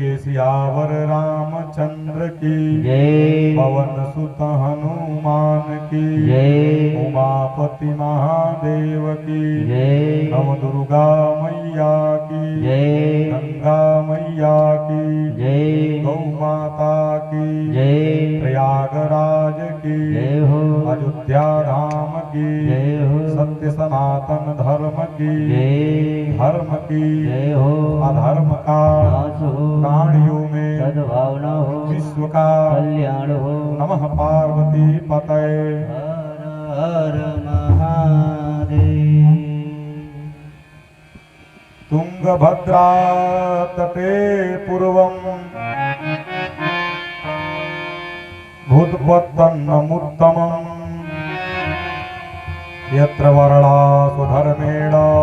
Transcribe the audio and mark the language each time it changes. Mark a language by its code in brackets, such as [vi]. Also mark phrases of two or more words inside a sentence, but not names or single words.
[hi] सियावर रामचंद्र की जय। पवन सुत हनुमान की जय। उमापति महादेव की जय। नव दुर्गा मैया की जय। गंगा मैया की जय। गौ माता की जय। प्रयागराज की जय हो। अयोध्या धाम की जय हो। सत्य सनातन धर्म की जय। धर्म की जय हो। अधर्म का नाश हो। प्राणियों में सद्भावना हो। विश्व का कल्याण हो। [sa] नमः पार्वती पतये। [hi] हर हर महादेव। [sa] तुंगभद्रा तटे पूर्वं भूतपत्तन्नमुत्तमम् यत्र वर्णा सुधर्मेण